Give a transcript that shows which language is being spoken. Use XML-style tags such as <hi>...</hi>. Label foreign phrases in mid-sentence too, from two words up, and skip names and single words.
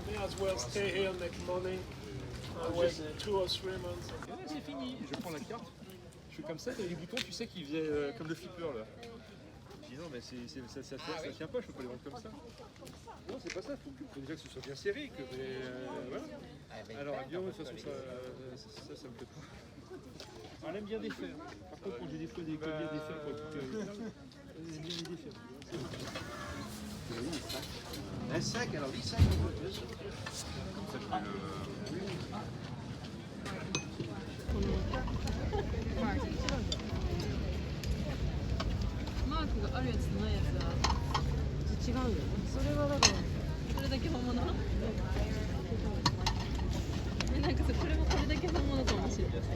<en>as well stay here next morning with 2 or 3 months.</en> <fr>Et là, c'est fini. Je prends la carte, je fais comme ça, et les boutons, tu sais, qui faisaient comme le flipper là. Je dis non, mais ça tient pas, je peux pas les vendre comme ça. Non, c'est pas ça, faut déjà que ce soit bien serré. Que, voilà. Alors, bien, de toute façon, ça me plaît pas. Elle aime bien défaire. Par contre, quand j'ai des fois des colliers à défaire pour écouter les tables, elle aime bien les défaire. Un sac, alors 10 sacs on peut bien sûr. Comme ça, je fais le.</fr> <ja>マークがあるやつとないやつは違うよね。それはだからこれだけ本物？なんかさ、これもこれだけ本物かもしれない。</ja>